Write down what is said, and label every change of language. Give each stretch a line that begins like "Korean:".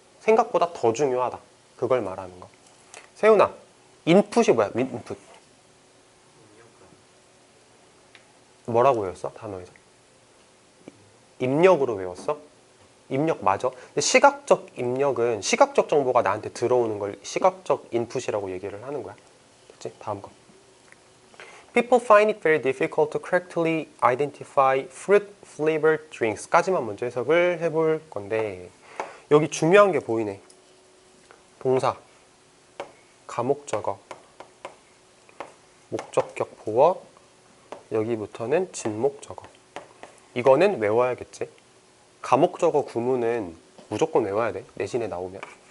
Korean: 생각보다 더 중요하다. 그걸 말하는 거. 세훈아, 인풋이 뭐야? 인풋. 뭐라고 외웠어? 단어에서. 입력으로 외웠어? 입력 맞아. 근데 시각적 입력은 시각적 정보가 나한테 들어오는 걸 시각적 인풋이라고 얘기를 하는 거야. 됐지? 다음 거.
English: People find it very difficult to correctly identify fruit flavored drinks
Korean: 까지만 먼저 해석을 해볼 건데 여기 중요한 게 보이네. 동사, 가목적어, 목적격 보어, 여기부터는 진목적어. 이거는 외워야겠지. 가목적어 구문은 무조건 외워야 돼. 내신에 나오면.